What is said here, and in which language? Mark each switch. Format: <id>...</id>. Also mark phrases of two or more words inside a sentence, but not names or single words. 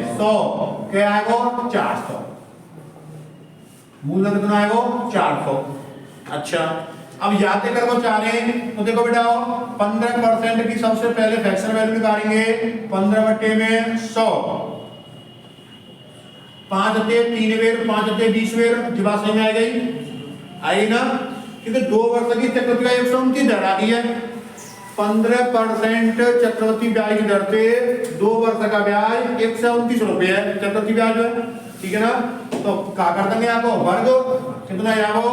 <hi>100। क्या आएगा? 400। मूलधन कितना आएगा? 400। अच्छा, अब याद कर वो चाह रहे हैं तो देखो बेटा 15% की सबसे पहले</hi> <en>fraction value</en> <hi>निकालेंगे। 15 में 100, 5 ते 3 वेर, 5 ते 20 वेर। जी बात समझ में आ गई? आई ना? क्योंकि 2 वर्ष की चक्रवृद्धि ब्याज 129 दर आ गई है। 15% चक्रवृद्धि ब्याज की दर से 2 वर्ष का ब्याज 129 रुपये है चक्रवृद्धि ब्याज है। ठीक है ना? तो क्या कर देंगे आपको? वर्ग कितना है आपको?</hi>